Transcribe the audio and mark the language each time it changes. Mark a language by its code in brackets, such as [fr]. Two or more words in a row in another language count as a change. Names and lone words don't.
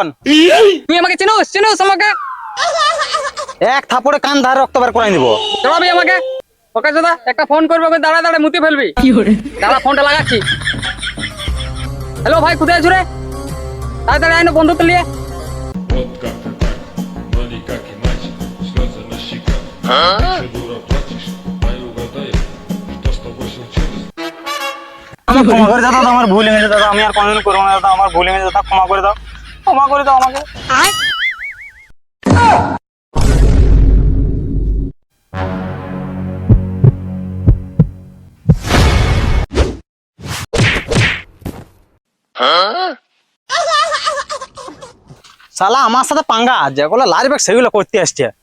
[bn] তুই আমাকে চিনুস আমাকে? এক থাপড়ে কান ধারে রক্ত বের করে দিব। জবাবি আমাকে। ওকে দাদা একটা ফোন করবে, ওকে দাঁড়া দাঁড়া মুতে ফেলবি। দাঁড়া ফোনটা লাগাচ্ছি। হ্যালো ভাই, কোথায় আছো রে? তাড়াতাড়ি আইনো বন্ধুকে নিয়ে। [ru] Вот как ты так, но никак иначе. Слезы на щеках, еще дура плачешь. А я угадаю, что с тобой случилось. [bn] আমার ক্ষমা করে দাও দাদা, আমার ভুল হয়ে গেছে দাদা, আমি আর কোনোদিন করবো না দাদা, আমার ভুল হয়ে গেছে দাদা, ক্ষমা করে দাও, ক্ষমা করে দাও আমাকে। শালা আমার সাথে পাঙ্গা, যেগুলো লারি ব্যাগ সেগুলো করতে আসছে।